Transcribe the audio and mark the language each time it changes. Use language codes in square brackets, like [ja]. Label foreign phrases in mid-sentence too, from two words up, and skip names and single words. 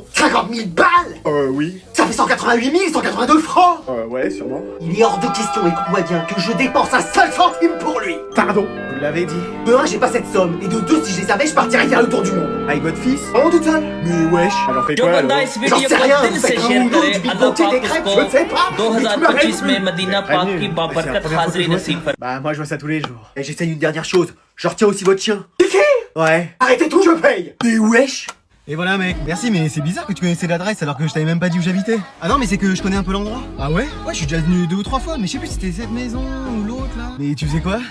[fr] 50 000 balles? Oui. Ça fait 188 182 francs. Ouais, sûrement. Il est hors de question, écoute-moi bien, que je dépense un seul centime pour lui. Pardon? Vous l'avez dit. De 1, j'ai pas cette somme. Et de 2, si je les savais, je partirais faire le tour du monde. Avec votre fils? Vraiment toute seule? Mais wesh. Alors fait quoi alors? J'en sais rien. Vous faites un ou deux, du bigoté, des crêpes, je ne sais pas. [hi] 2025 में मदीना पाक की बाबरकत हाजिरी नसीब फरमा। [fr] Bah moi je vois ça tous les jours. Et j'essaye une dernière chose. Je retiens aussi votre chien. C'est qui? Ouais. Arrêtez tout, je paye. Mais wesh. Et voilà mec, merci, mais c'est bizarre que tu connaissais l'adresse alors que je t'avais même pas dit où j'habitais. Ah non, mais c'est que je connais un peu l'endroit. Ah ouais? Ouais, je suis déjà venu 2 ou 3 fois, mais je sais plus si c'était cette maison ou l'autre là. Mais tu faisais quoi?